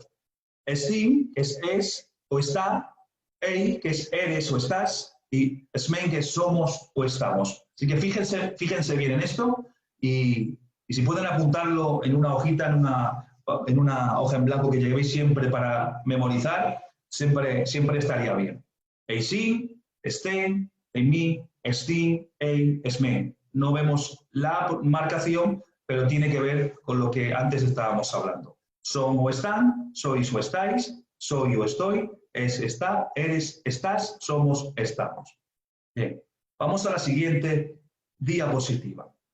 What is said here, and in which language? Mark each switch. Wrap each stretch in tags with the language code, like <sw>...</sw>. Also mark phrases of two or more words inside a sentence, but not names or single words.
<es>Estim, que es o está, ei, que es eres o estás, y esmen, que es somos o estamos. Así que fíjense bien en esto y si pueden apuntarlo en una hojita, en una hoja en blanco que llevéis siempre para memorizar, siempre estaría bien.</es> <el>Εἰσίν, ἐστίν, εἰμί, ἐστίν, εἶ, ἐσμέν.</el> <es>No vemos la marcación, pero tiene que ver con lo que antes estábamos hablando. Son o están, sois o estáis, soy o estoy, es, está, eres, estás, somos, estamos. Bien, vamos a la siguiente diapositiva.</es>